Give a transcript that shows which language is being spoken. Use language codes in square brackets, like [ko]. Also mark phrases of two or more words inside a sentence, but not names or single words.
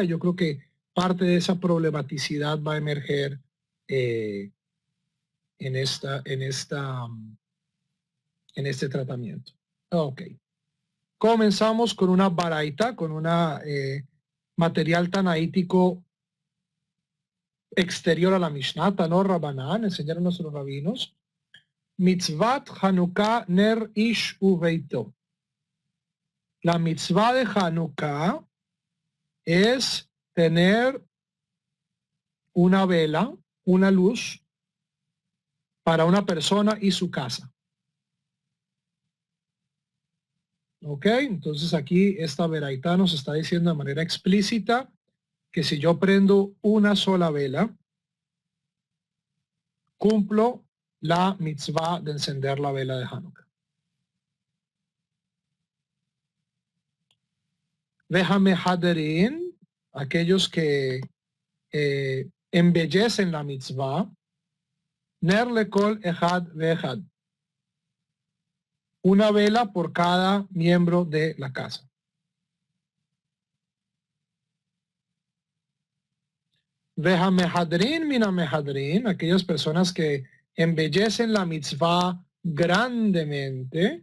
[es] Y yo creo que parte de esa problematicidad va a emerger en este tratamiento. Ok. Comenzamos con una baraita, con una material tanaítico exterior a la Mishnah, [arc] תנו רבנן, [es] enseñaron nuestros rabinos. [he] מצות חנוכה נר איש וביתו. [es] La mitzvah de Hanukkah es tener una vela, una luz, para una persona y su casa. ¿Ok? Entonces aquí esta veraita nos está diciendo de manera explícita que si yo prendo una sola vela, cumplo la mitzvah de encender la vela de Hanukkah. [he] והמהדרין, [es] aquellos que embellecen la mitzvah, [he] נר לכל אחד ואחד, [es] una vela por cada miembro de la casa. [he] והמהדרין מן המהדרין, [es] aquellas personas que embellecen la mitzvah grandemente.